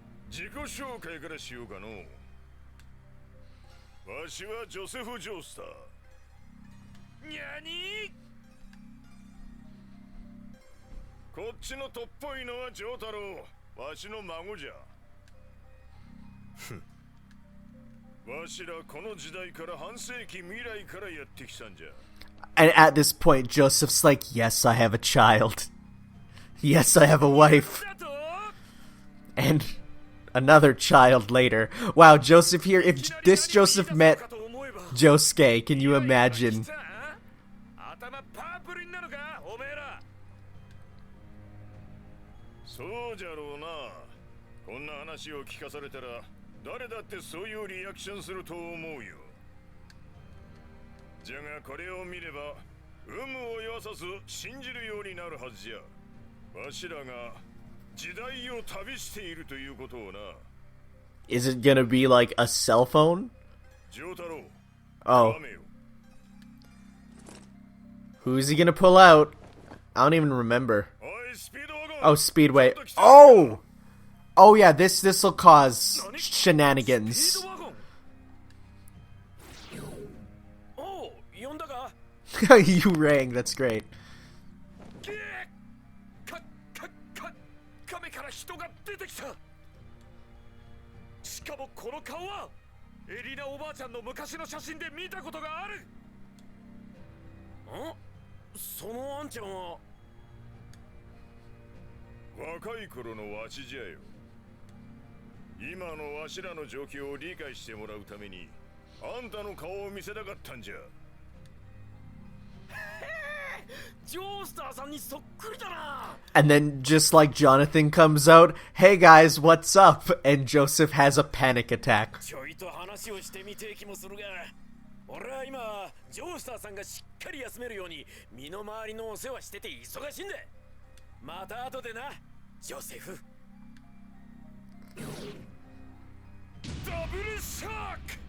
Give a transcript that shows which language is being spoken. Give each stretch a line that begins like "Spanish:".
Japanese: 自己紹介からしようかの。わしはジョセフ・ジョースター。にゃに？こっちのとっぽいのはジョータロウ。わしの孫じゃ。わしらこの時代から半世紀未来からやってきたんじゃ。
English: And at this point, Joseph's like, yes, I have a child. Yes, I have a wife. And another child later. Wow, Joseph here, if this Joseph met... Josuke, can you imagine?
Japanese: 頭パープルになるかおめえら。そうじゃろうな。こんな話を聞かされたら誰だってそういうリアクションすると思うよ。じゃがこれを見れば有無を言わさず信じるようになるはずじゃ。わしらが時代を旅しているということをな。
English: Is it gonna be like a cell phone?
Japanese: ジョータロウ、
English: Oh,
Japanese: 亀よ。
English: who's he gonna pull out? I don't even remember.
Japanese: おいスピードワゴン。
English: Oh, Speedway. Oh! Oh yeah, this'll cause shenanigans.
Japanese: スピードワゴン。おう、呼んだか。
English: You rang, that's great.
Japanese: ゲー亀から人が出てきた。しかもこの顔はエリナおばあちゃんの昔の写真で見たことがある。ん？そのあんちゃんは若い頃のわしじゃよ。今のわしらの状況を理解してもらうためにあんたの顔を見せたかったんじゃ。ジョースターさんにそっくりだな。
English: And then just like Jonathan comes out, hey guys, what's up? And Joseph has a panic attack.
Japanese: ちょいと話をしてみてえ気もするが、俺は今ジョースターさんがしっかり休めるように身の回りのお世話してて忙しいんだ。また後でな、ジョセフ。ダブルシャーク。